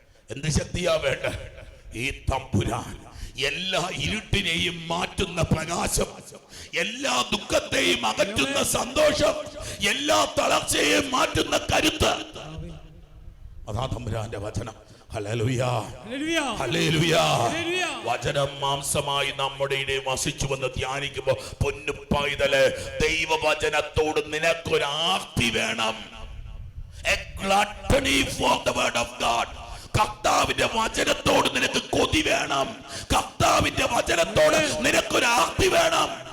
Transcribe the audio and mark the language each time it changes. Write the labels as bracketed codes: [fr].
[ml] എന്ത് ശക്തിയാ വേണ്ടേ? ഈ തമ്പുരാൻ എല്ലാ ഇരുട്ടിനെയും മാറ്റുന്ന പ്രകാശം, എല്ലാ ദുഃഖത്തെയും അകറ്റുന്ന സന്തോഷം, എല്ലാ തളർച്ചയെയും മാറ്റുന്ന കരുത്ത്, അതാ തമ്പുരാന്റെ വചനം. Hallelujah, hallelujah. വചനം മാംസമായി നമ്മുടെ ഇടയിൽ വസിച്ചുവെന്ന് ധ്യാനിക്കുമ്പോ പൊന്നു പൈതലേ, ദൈവവചനത്തോട് നിനക്കൊരു ആർത്തി വേണം. [en] A gluttony for the word of God. [ml] കർത്താവിന്റെ വചനത്തോട് നിനക്ക് കൊതി വേണം. കർത്താവിന്റെ വചനത്തോട് നിനക്കൊരു ആർത്തി വേണം.